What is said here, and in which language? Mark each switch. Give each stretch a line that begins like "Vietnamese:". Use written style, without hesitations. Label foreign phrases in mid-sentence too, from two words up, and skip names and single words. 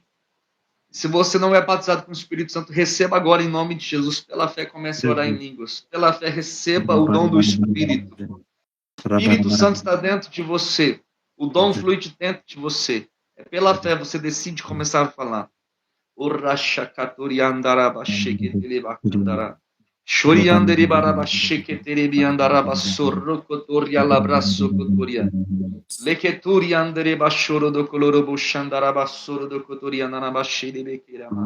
Portuguese: Se você não é batizado com o Espírito Santo, receba agora em nome de Jesus. Pela fé, comece a orar em línguas. Pela fé, receba o dom do Espírito. O Espírito Santo está dentro de você. O dom flui de dentro de você. É pela fé você decide começar a falar. Shoriandere baraba sheketere andaraba sorrokotoria labraso kotoria. Leketuri andere bashoro do koloro bushandara basoro do kotoria nanaba shede bekirama.